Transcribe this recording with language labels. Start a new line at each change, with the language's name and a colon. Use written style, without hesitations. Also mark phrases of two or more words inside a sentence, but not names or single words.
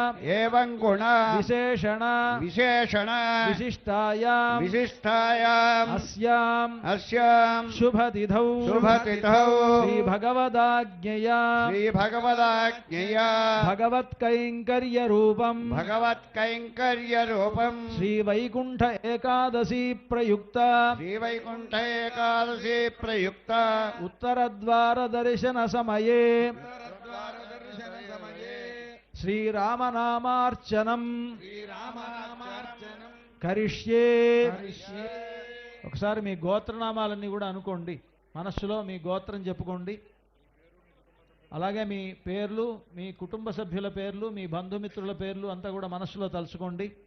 Sanskrit: विशेषण विशिष्टायाम् अस्याम् शुभतिथौ श्रीभगवदाज्ञया भगवत्कैङ्कर्यरूपम् श्रीवैकुण्ठ एकादशी प्रयुक्त उत्तरद्वारदर्शन समये శ్రీరామనామార్చనం కరిష్యే.
Telugu: ఒకసారి మీ గోత్రనామాలన్నీ కూడా అనుకోండి, మనస్సులో మీ గోత్రం చెప్పుకోండి. అలాగే మీ పేర్లు, మీ కుటుంబ సభ్యుల పేర్లు, మీ బంధుమిత్రుల పేర్లు అంతా కూడా మనస్సులో తలుచుకోండి.